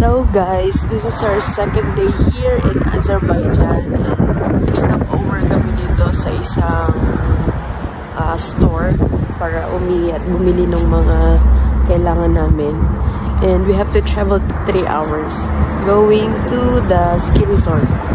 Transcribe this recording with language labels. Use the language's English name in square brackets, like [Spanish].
[English] Guys, this is our second day here in Azerbaijan. Stop over [Filipino] kami dito sa isang store para umihi at bumili ng mga kailangan namin. [English] And we have to travel 3 hours going to the ski resort.